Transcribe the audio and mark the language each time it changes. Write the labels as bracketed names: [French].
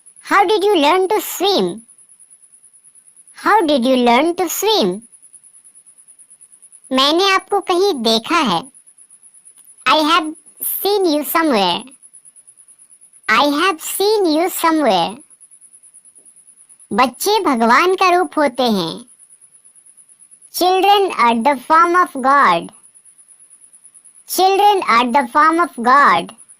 [English] How did you learn to swim? How did you learn to swim? [Hindi] मैंने आपको कहीं देखा है. [English] I have seen you somewhere. I have seen you somewhere. [Hindi] बच्चे भगवान का रूप होते हैं. [English] Children are the form of God. Children are the form of God.